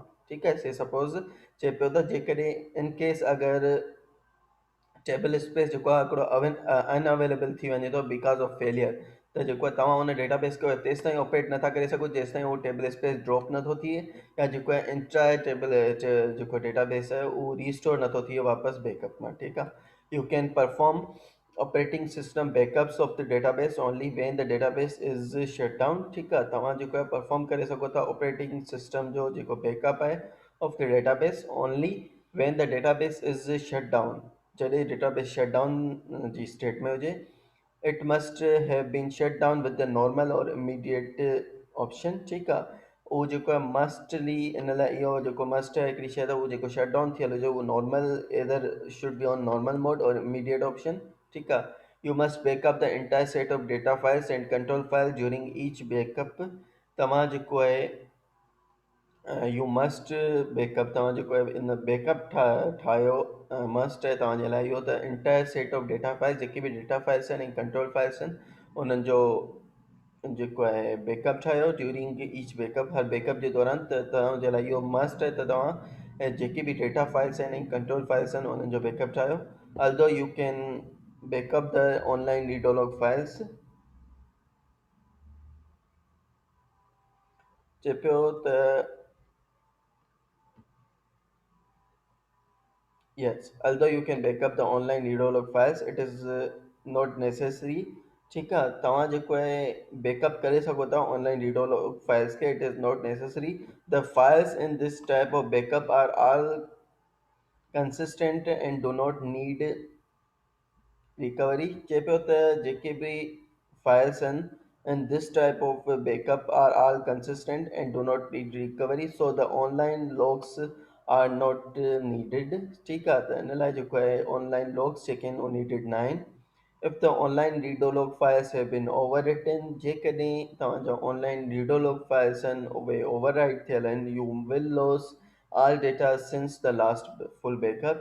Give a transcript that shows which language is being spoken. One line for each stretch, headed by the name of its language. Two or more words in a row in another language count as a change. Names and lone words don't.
Sindhi: ठीकु आहे,
English: say suppose
Sindhi: चए पियो त जेकॾहिं
English: in case
Sindhi: अगरि
English: table space
Sindhi: जेको आहे हिकिड़ो अनअवेलेबल थी वञे थो
English: because of failure,
Sindhi: त जेको आहे तव्हां हुन डेटाबेस खे तेसि ताईं ऑपरेट नथा करे सघो जेसि ताईं उहो
English: table space drop
Sindhi: नथो थिए या जेको आहे
English: entire table
Sindhi: जेको डेटाबेस आहे उहो रीस्टोर नथो थिए वापसि बैकअप मां। ठीकु आहे,
English: you can perform operating system backups of the database only when the database is shut down.
Sindhi: ठीकु आहे, तव्हां जेको आहे परफॉर्म करे सघो था
English: operating system
Sindhi: जो जेको बैकअप आहे
English: of the database only when the database is shut down,
Sindhi: जॾहिं
English: database shut down
Sindhi: जी स्टेट में हुजे।
English: it must have been shut down with the normal or immediate option.
Sindhi: ठीकु आहे, उहो जेको आहे मस्टली इन लाइ इहो जेको मस्ट आहे हिकिड़ी शइ त उहो जेको
English: shut down
Sindhi: थियल हुजे उहो
English: normal either should be on normal mode or immediate option.
Sindhi: ठीकु आहे,
English: you must backup the entire set of data files and control file during each backup.
Sindhi: तव्हां जेको आहे
English: you must backup,
Sindhi: तव्हां जेको आहे इन बैकअप ठाहियो मस्ट आहे तव्हांजे लाइ इहो त
English: entire set of data files
Sindhi: जेके बि
English: data files
Sindhi: आहिनि ऐं
English: control files
Sindhi: आहिनि उन्हनि जो जेको आहे बैकअप ठाहियो
English: during each backup,
Sindhi: हर बैकअप जे दौरान, त तव्हांजे लाइ इहो मस्ट आहे त तव्हां जेके बि
English: data files
Sindhi: आहिनि ऐं
English: control files
Sindhi: आहिनि उन्हनि जो बैकअप ठाहियो।
English: although you can backup the online redo log files,
Sindhi: चए पियो त
English: yes, although you can backup the online Readolog files, it is not necessary।
Sindhi: ठीकु आहे, तव्हां जेको आहे बैकअप करे सघो था
English: online redo log files
Sindhi: खे,
English: it is not necessary. the files in this type of backup are all consistent and do not need recovery.
Sindhi: चए पियो त जेके बि फाइल्स आहिनि
English: and this type of backup are all consistent and do not need recovery, so the online logs are not needed.
Hindi: ठीक है, तो
Sindhi: इनलाइ जेको आहे
English: online logs
Sindhi: जेके needed न आहिनि.
English: If the online redo log files have been overwritten,
Sindhi: जेकॾहिं तव्हांजा
English: online redo log files
Sindhi: आहिनि उहे overwrite थियल आहिनि,
English: you will lose all data since the last full backup.